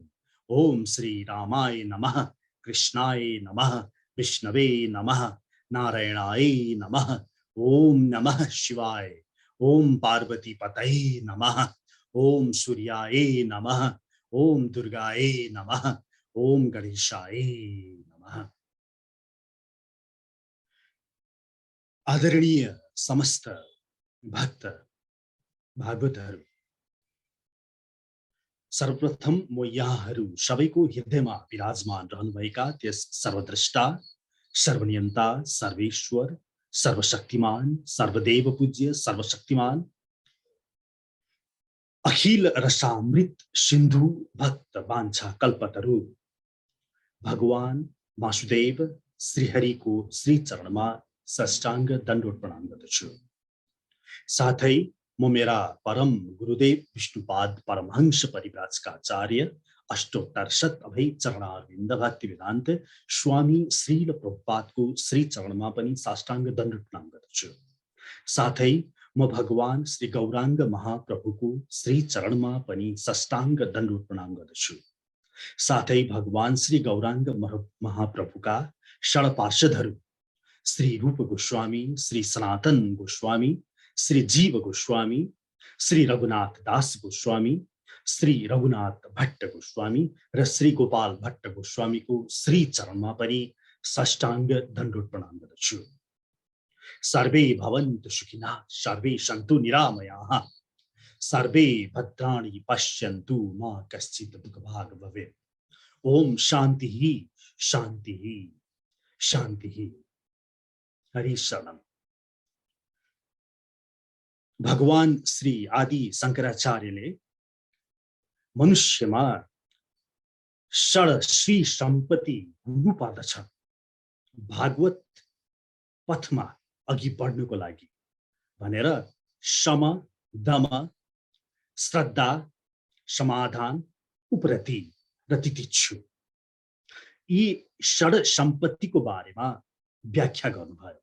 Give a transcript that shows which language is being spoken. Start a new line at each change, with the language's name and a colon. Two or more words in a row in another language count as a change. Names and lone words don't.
Sanskrit: ओम श्री रामाय नमः, कृष्णाय नमः, विष्णवे नमः, नारायणाय नमः। ओम नमः शिवाय। ओम पार्वती पतये नमः। ओम सूर्याय नमः। ओम दुर्गाय नमः। ओम गणेशाय नमः।
Nepali: आदरणीय समस्त भक्त भागवतहरू, सर्वप्रथम म यहाँहरू सबैको हृदयमा विराजमान रहनुभएका त्यस सर्वद्रष्टा सर्वनियन्ता सर्वेश्वर सर्वशक्तिमान सर्वदेव पूज्य सर्वशक्तिमान अखिल रसामृत सिन्धु भक्त वाञ्छा कल्पतरु भगवान वासुदेव श्रीहरिको श्री चरणमा साष्टाङ्ग दण्डवत प्रणाम गर्दछु। साथै म मेरा परम गुरुदेव विष्णुपाद परमहंस परिव्राजकाचार्य अष्टोत्तर शत अभय चरणारविन्द भक्ति वेदान्त स्वामी श्रील प्रभुपादको श्री चरणमा पनि साष्टाङ्ग दण्डवत प्रणाम गर्दछु। साथै म भगवान श्री गौराङ्ग महाप्रभुको श्री चरणमा पनि साष्टाङ्ग दण्डवत प्रणाम गर्दछु। साथै भगवान श्री गौराङ्ग महाप्रभुका षड्पार्षदहरू श्री रूप गोस्वामी, श्री सनातन गोस्वामी, श्री जीव गोस्वामी, श्री रघुनाथ दास गोस्वामी, श्री रघुनाथ भट्ट गोस्वामी र श्री गोपाल भट्ट गोस्वामीको श्री चरणमा पनि साष्टाङ्ग दण्डवत प्रणाम गर्दछु।
Sanskrit: सर्वे भवन्तु सुखिनः, सर्वे सन्तु निरामयाः, सर्वे भद्राणि पश्यन्तु मा कश्चित् दुःखभाग् भवेत्। ओम शांति शांति शांति। हरि शरणम।
Nepali: भगवान श्री आदि शंकराचार्यले मनुष्यमा षड श्री सम्पत्ति हुनु पर्दछ भागवत पथमा अघि बढ्नुको लागि भनेर सम दम श्रद्धा समाधान उपरति र तितिच्छु यी षड सम्पत्तिको बारेमा व्याख्या गर्नुभयो।